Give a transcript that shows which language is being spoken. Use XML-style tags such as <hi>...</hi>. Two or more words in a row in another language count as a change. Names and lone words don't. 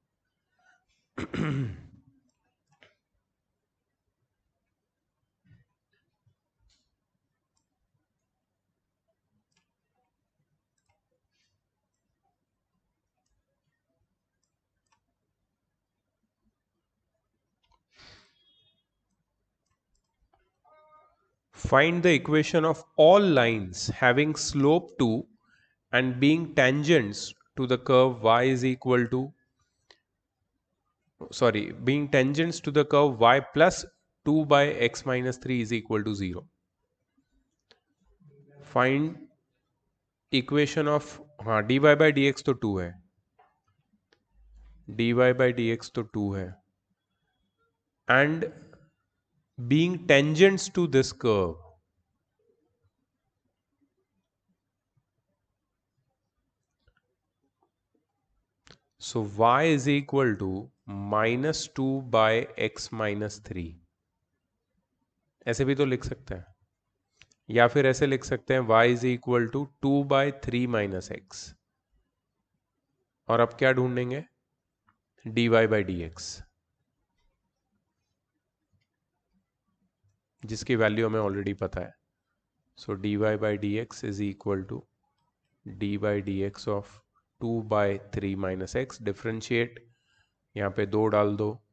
<en>Find the equation of all lines having slope 2 and being tangents to the curve y is equal to, sorry, being tangents to the curve y plus 2 by x minus 3 is equal to 0. Find equation of,</en> <hi>हाँ</hi> <en>dy by dx</en> <hi>तो 2 है,</hi> <en>dy by dx</en> <hi>तो 2 है,</hi> <en>and being tangents to this curve, so y is equal to minus 2 by x minus 3.</en> <hi>ऐसे भी तो लिख सकते हैं, या फिर ऐसे लिख सकते हैं</hi> <en>y is equal to 2/3 minus x.</en> <hi>और अब क्या ढूंढेंगे?</hi> <en>dy by dx,</en> <hi>जिसकी वैल्यू हमें ऑलरेडी पता है.</hi> <en>so dy by dx is equal to dy by dx of 2/3 minus x.</en> <hi>डिफ्रेंशिएट, यहाँ पे 2 डाल दो.</hi>